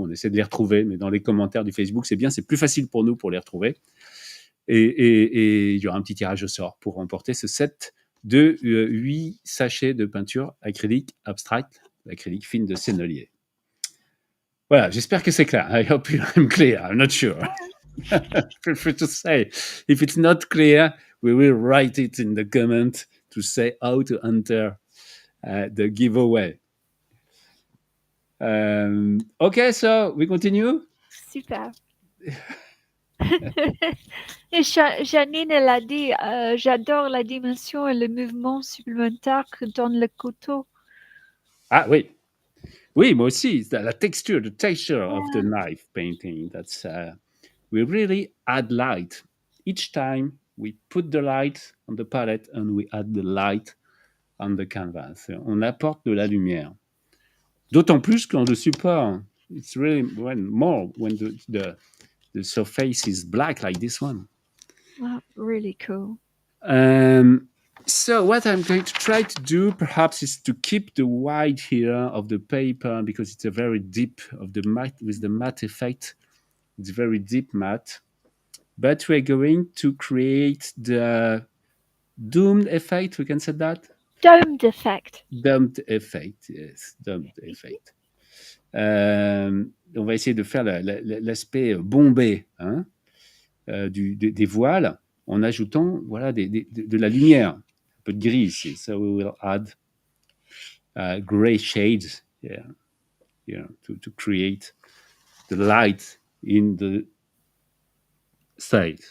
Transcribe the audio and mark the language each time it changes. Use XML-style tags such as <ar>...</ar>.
<fr>On essaie de les retrouver, mais dans les commentaires du Facebook, c'est bien, c'est plus facile pour nous pour les retrouver. Et il y aura un petit tirage au sort pour remporter ce set de 8 sachets de peinture acrylique abstract, acrylique fine de Sennelier. Voilà, j'espère que c'est clair.</fr> <en>I hope I'm clear. I'm not sure. Feel free to say. If it's not clear, we will write it in the comment to say how to enter the giveaway. Okay, so we continue. Super.</en> <fr>Et Janine, elle a dit, j'adore la dimension et le mouvement supplémentaire que donne le couteau. Ah oui. Oui, moi aussi.</fr> <en>The texture of the knife painting. That's we really add light. Each time we put the light on the palette and we add the light on the canvas.</en> <fr>On apporte de la lumière. D'autant plus quand le support,</fr> <en>it's really more when the surface is black like this one. Wow, really cool. So what I'm going to try to do perhaps is to keep the white here of the paper, because it's a very deep of the matte, with the matte effect. It's very deep matte. But we're going to create the doomed effect, we can say that? Domed effect. Domed effect, yes, domed effect.</en> <fr>On va essayer de faire l'aspect bombé des voiles en ajoutant de la lumière, un peu de gris ici.</fr> <en>So we will add gray shades to create the light in the side.</en>